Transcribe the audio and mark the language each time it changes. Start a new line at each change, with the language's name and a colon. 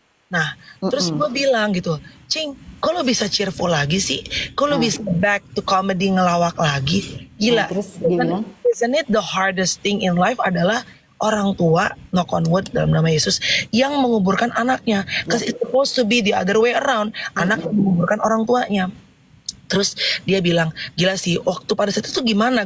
Indonesian: Nah, terus gue bilang gitu, Cing, kok lo bisa cheerful lagi sih? Kok lo bisa
English: back to comedy
Indonesian: ngelawak lagi? Gila. Terus dia bilang,
English: isn't it the hardest thing in life
Indonesian: adalah orang tua,
English: knock on wood
Indonesian: dalam nama Yesus, yang menguburkan anaknya.
English: Because it's supposed to be the other way around.
Indonesian: Anak yang menguburkan orang tuanya. Terus dia bilang, gila sih, waktu pada saat itu gimana?